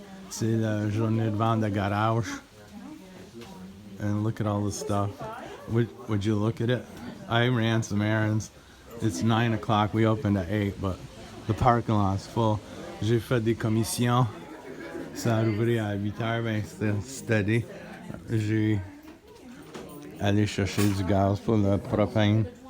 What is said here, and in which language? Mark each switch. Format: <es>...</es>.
<fr>C'est la journée de vente de garage.</fr> <en>And look at all this stuff. Would you look at it? I ran some errands. It's 9 o'clock. We opened at 8, but the parking lot's full.</en> <fr>J'ai fait des commissions. Ça a ouvert à 8 heures, ben c'était steady. J'ai allé chercher du gaz pour le propane.</fr>